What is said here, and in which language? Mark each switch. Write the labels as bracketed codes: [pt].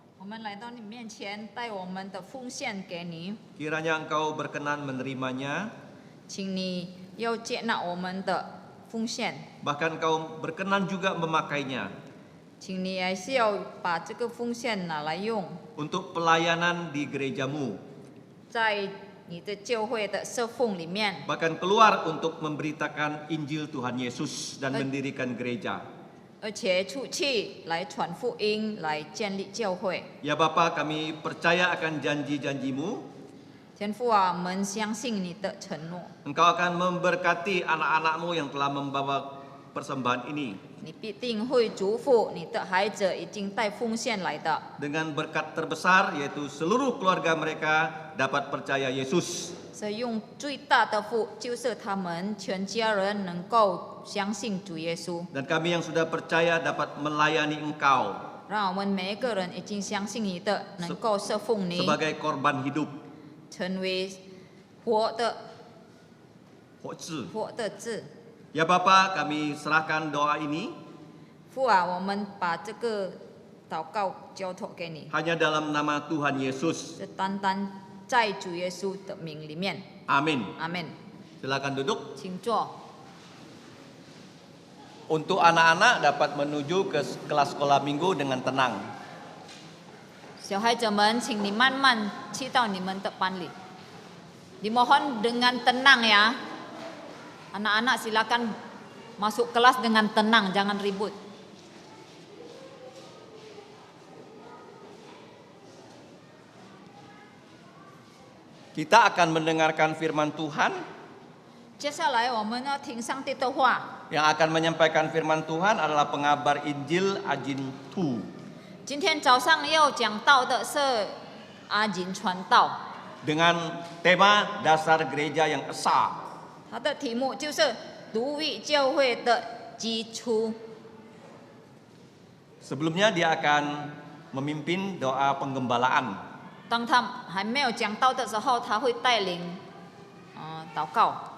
[zh] 我们来到你面前，带我们的奉献给你， [id] Kiranya Engkau berkenan menerimanya, [zh] 请你要接纳我们的奉献， [id] bahkan Engkau berkenan juga memakainya [zh] 请你还是要把这个奉献拿来用， [id] untuk pelayanan di gerejamu, [zh] 在你的教会的侍奉里面， [id] bahkan keluar untuk memberitakan Injil Tuhan Yesus dan mendirikan gereja. [zh] 而且出去来传福音，来建立教会。 [id] Ya Bapa, kami percaya akan janji-janjimu. [zh] 天父啊，我们相信你的承诺， [id] Engkau akan memberkati anak-anakmu yang telah membawa persembahan ini [zh] 你必定会祝福你的孩子已经带奉献来的， [id] dengan berkat terbesar, yaitu seluruh keluarga mereka dapat percaya Yesus. [zh] 所以用最大的福就是他们全家人能够相信主耶稣， [id] Dan kami yang sudah percaya dapat melayani Engkau [zh] 让我们每一个人已经相信你的，能够侍奉你， [id] sebagai korban hidup. [zh] 成为活的 Hozi. 活的字。 [id] Ya Bapa, kami serahkan doa ini [zh] 父啊，我们把这个祷告交托给你， [id] hanya dalam nama Tuhan Yesus. [zh] 是单单在主耶稣的名里面。 [id] Amin. [zh] 阿门。 [id] Silakan duduk. [zh] 请坐。 [id] Untuk anak-anak dapat menuju ke kelas sekolah minggu dengan tenang. [zh] 小孩子们，请你慢慢去到你们的班里。 [id] Dimohon dengan tenang ya. Anak-anak silakan masuk kelas dengan tenang, jangan ribut. Kita akan mendengarkan firman Tuhan. [zh] 接下来我们要听上帝的话。 [id] Yang akan menyampaikan firman Tuhan adalah pengabar Injil Ajin Tu. [zh] 今天早上要讲到的是阿金传道， [id] Dengan tema dasar gereja yang esa. [zh] 他的题目就是独立教会的基础。 [id] Sebelumnya dia akan memimpin doa penggembalaan. [zh] 当他还没有讲到的时候，他会带领祷告。